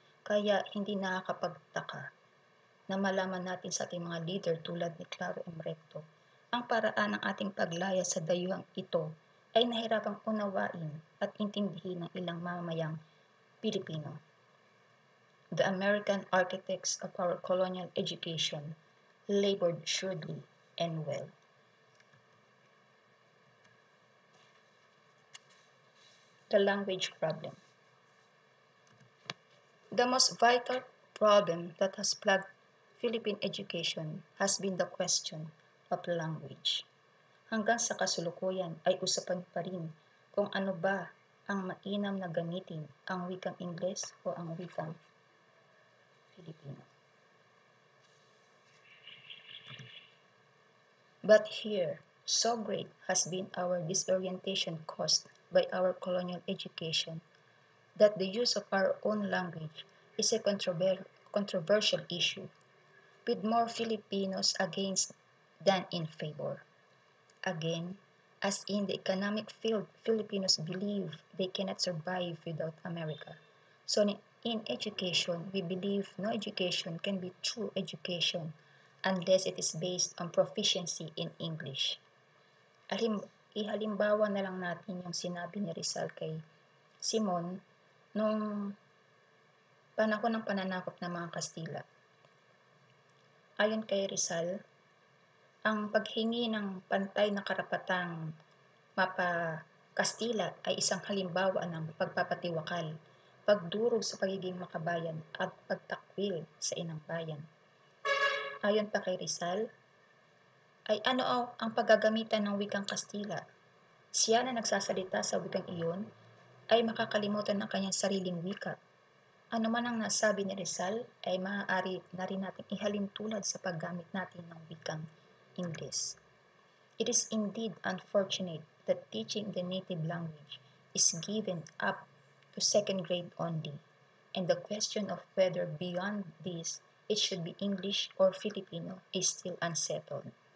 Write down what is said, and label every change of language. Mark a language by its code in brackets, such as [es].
[tl] Kaya hindi nakakapagtaka na malaman natin sa ating mga leader tulad ni Claro M. Recto, ang paraan ng ating paglaya sa dayuhang ito ay nahirapang unawain at intindihin ng ilang mamamayang Pilipino. [en] The American architects of our colonial education labored shrewdly and well. The language problem. The most vital problem that has plagued Philippine education has been the question of language. [tl] Hanggang sa kasulukuyan ay usapan pa rin kung ano ba ang mainam na gamitin, ang wikang Ingles o ang wikang Filipino. [en] But here, so great has been our disorientation caused by our colonial education that the use of our own language is a controversial issue, with more Filipinos against than in favor. Again, as in the economic field, Filipinos believe they cannot survive without America. So in education, we believe no education can be true education unless it is based on proficiency in English. [tl] Ihalimbawa na lang natin yung sinabi ni Rizal kay Simon nung panahon ng pananakop ng mga Kastila. Ayon kay Rizal, ang paghingi ng pantay na karapatang mapa-Kastila ay isang halimbawa ng pagpapatiwakal, pagdurog sa pagiging makabayan at pagtakwil sa inang bayan. Ayon pa kay Rizal, ay ano ang paggagamitan ng wikang Kastila? Siya na nagsasalita sa wikang iyon ay makakalimutan ng kanyang sariling wika. Ano man ang nasabi ni Rizal ay maaari na rin natin ihalin tulad sa paggamit natin ng wikang Ingles. [en] It is indeed unfortunate that teaching the native language is given up to second grade only, and the question of whether beyond this it should be English or Filipino is still unsettled.